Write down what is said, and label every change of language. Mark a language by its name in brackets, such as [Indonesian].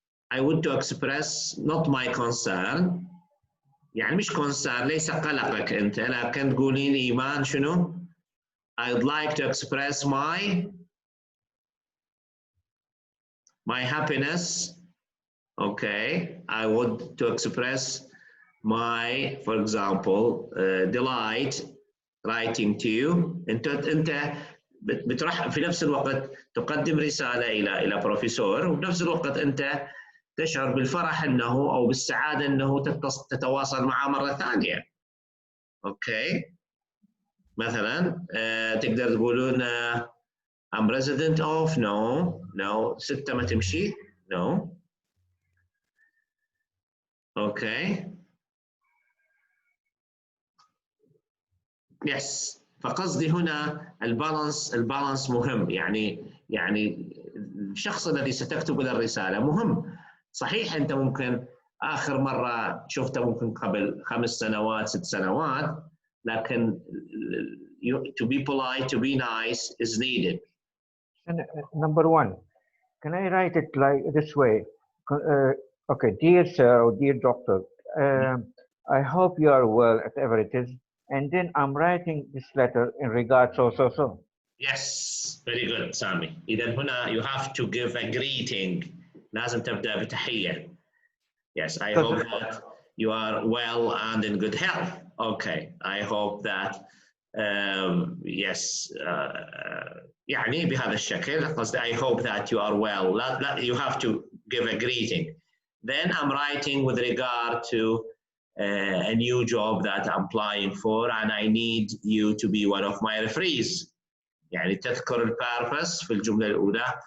[English] I would to express not my concern. [Arabic] يعني مش concern، ليس قلقك أنت، لكن تقولين إيمان شنو؟ [English] I'd like to express my happiness. Okay, I would to express my, for example, delight writing to you. [Arabic] أنت بتروح في نفس الوقت تقدم رسالة إلى بروفيسور، وبنفس الوقت أنت تشعر بالفرح أنه أو بالسعادة أنه تتواصل معه مرة ثانية. أوكي، مثلا تقدر تقولون [English] I'm resident of no 6 [Arabic] ما تمشي [English] no. [Arabic] أوكي يس. فقصدي هنا البالانس مهم، يعني الشخص الذي ستكتب له الرسالة مهم. صحيح أنت ممكن آخر مرة شفته ممكن قبل 5 سنوات 6 سنوات، لكن [English] to be polite, to be nice is needed. Number 1, can I write it like this way? Okay, dear sir or dear doctor, I hope you are well, whatever it is, and then I'm writing this letter in regard so. Yes, very good Sami. [Arabic] إذا هنا [English] you have to give a greeting. [Arabic] لازم تبدأ بتحية. [English] Yes, I hope that you are well and in good health. Okay, I hope that yes [Arabic] يعني بهذا الشكل قصدي [English] I hope that you are well. [Arabic] لا [English] you have to give a greeting. Then I'm writing with regard to a new job that I'm applying for and I need you to be one of my referees. [Arabic] يعني تذكر البيربس في الجملة الأولى.